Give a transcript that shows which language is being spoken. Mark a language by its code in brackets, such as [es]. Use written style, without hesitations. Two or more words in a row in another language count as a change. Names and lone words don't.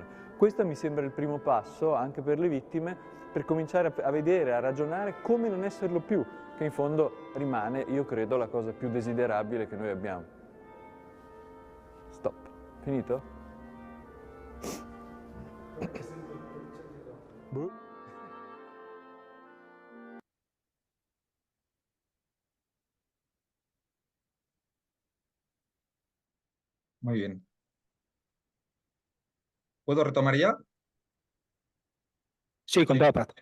[it] Questo mi sembra il primo passo anche per le vittime per cominciare a vedere, a ragionare come non esserlo più, che in fondo rimane, io credo, la cosa più desiderabile che noi abbiamo. Stop. Finito? Boh. [es] Muy bien. ¿Puedo retomar ya? Sí, con toda paz.